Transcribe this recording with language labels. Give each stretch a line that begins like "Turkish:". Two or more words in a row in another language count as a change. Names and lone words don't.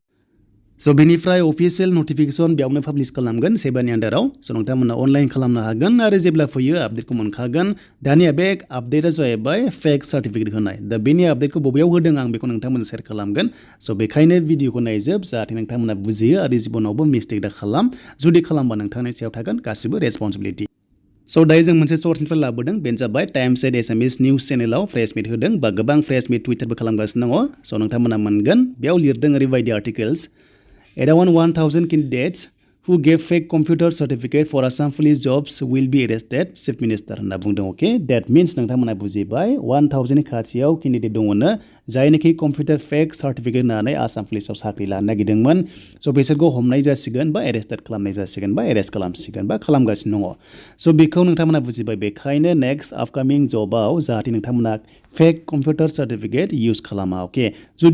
Bodo: स' बेनिफ्राय
English: official notification
Bodo: बेयावनो पाब्लिश खालामगोन सेबानि आन्डाराव स' नोंथांमोना अनलाइन खालामनो हागोन आरो जेब्ला फैयो आपडेटखौ मोनखागोन दानिया बे आपडेटआ जाहैबाय
English: fake certificate
Bodo: होनाय दा बेनि आपडेटखौ बबेयाव होदों आं बेखौ नोंथांमोननो शेयार खालामगोन स' बेखायनो भिडिअखौ नायजोब जाहाथे नोंथांमोना बुजियो आरो जिबनावबो मिस्टेक दा खालाम जुदि खालामबा नोंथांनि सायाव थागोन गासिबो रेसपन्सिबिलिटि स' दायो जों मोनसे सर्सनिफ्राय लाबोदों बेनो जाबाय टाइम्स एट एसामिस निउस चेनेलाव फ्रेश मिट होदों बा गोबां फ्रेश मिट टुइटारबो खालामगासिनो दङ स' नोंथांमोना मोनगोन बेयाव लिरदों ओरैबायदि
English: आर्टिकेल्स Around 1,000 candidates who gave fake computer certificate for Assam police jobs will be arrested, Chief Minister
Bodo: होनना बुंदों
English: okay that means
Bodo: नोंथांमोना बुजिबाय 1,000 नि खाथियाव केन्डिडेट दङनो जायनोखि
English: computer fake certificate
Bodo: होनानै आसाम पुलिसाव साख्रि लानो नागिरदोंमोन स' बिसोरखौ हमनाय जासिगोन बा एरेस्टेड खालामनाय जासिगोन बा एरेस्ट खालामसिगोन बा खालामगासिनो दङ स' बेखौ नोंथांमोना बुजिबाय बेखायनो
English: next upcoming
Bodo: जबाव जाहाथे नोंथांमोना
English: fake computer certificate
Bodo: इउज खालामा अके जुदि